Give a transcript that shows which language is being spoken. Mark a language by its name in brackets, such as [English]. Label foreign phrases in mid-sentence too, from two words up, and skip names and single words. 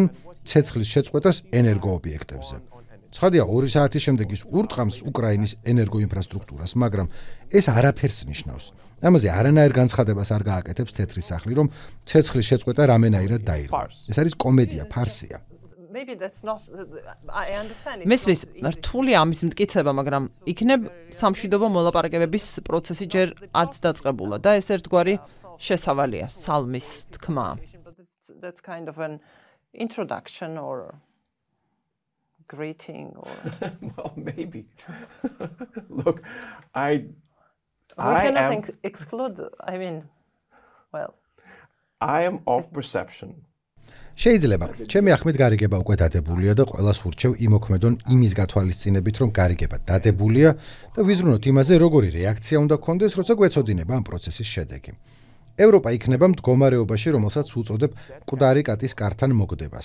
[Georgian] ცეცხლის შეწყვეტას ენერგოობიექტებზე. ცხადია, 2 საათის შემდეგ ის ურტყამს უკრაინის ენერგოინფრასტრუქტურას, მაგრამ ეს არაფერს ნიშნავს. ამაზე არანაირ განცხადებას არ გააკეთებს თეთრი სახლი, რომ ცეცხლის შეწყვეტა რამენაირად დაირღვა. ეს არის კომედია, ფარსია. [English] Maybe that's not. I understand. [Georgian] მესმის რთული ამის მტკიცება, მაგრამ იქნებ სამშვიდობო მოლაპარაკებების პროცესი ჯერ არც დაწყებულა და ეს ერთგვარი შესავალია სალმის თქმა. [English] That's kind of an introduction or greeting or. Well, maybe. Look, We cannot exclude. I mean, well. I am of perception. [Georgian] შეიძლება, ჩემი ახმით გარიგება უკვე დადებულია და ყველას ვურჩევ იმოქმედონ იმის გათვალისწინებით, რომ გარიგება დადებულია და ვიზრუნოთ იმაზე, როგორი რეაქცია უნდა გქონდეს, როცა გვეცოდინება ამ პროცესის შედეგი. ევროპა იქნება მდგომარეობაში, რომელსაც უწოდებ მკვდარი კატის კართან მოგდებას.